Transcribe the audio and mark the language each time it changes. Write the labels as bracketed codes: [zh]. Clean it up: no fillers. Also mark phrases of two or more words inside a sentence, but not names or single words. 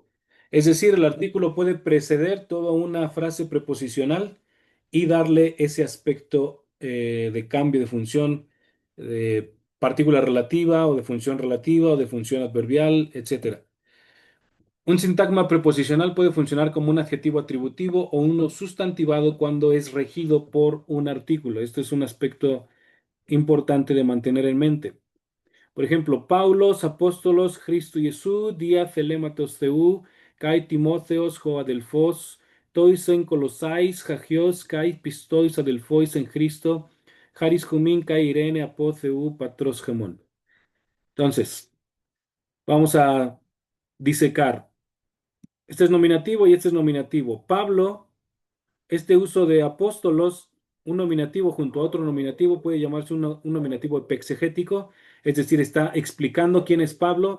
[es] Es decir, el artículo puede preceder toda una frase preposicional y darle ese aspecto de cambio de función, de partícula relativa o de función relativa o de función adverbial, etcétera. Un sintagma preposicional puede funcionar como un adjetivo atributivo o uno sustantivado cuando es regido por un artículo. Esto es un aspecto importante de mantener en mente. Por ejemplo, [el] Παῦλος, ἀπόστολος, Χριστοῦ Ἰησοῦ, διὰ θελήματος θεοῦ, καὶ Τιμόθεος, ὁ ἀδελφὸς, τοῖς ἐν Κολοσσαῖς, ἁγίοις, καὶ πιστοῖς ἀδελφοῖς ἐν Χριστῷ, χάρις ὑμῖν, καὶ εἰρήνη, ἀπὸ θεοῦ, πατρὸς ἡμῶν. [es] Entonces, vamos a disecar. Este es nominativo y este es nominativo. Pablo, este uso de apóstolos, un nominativo junto a otro nominativo puede llamarse un nominativo epexegético, es decir, está explicando quién es Pablo.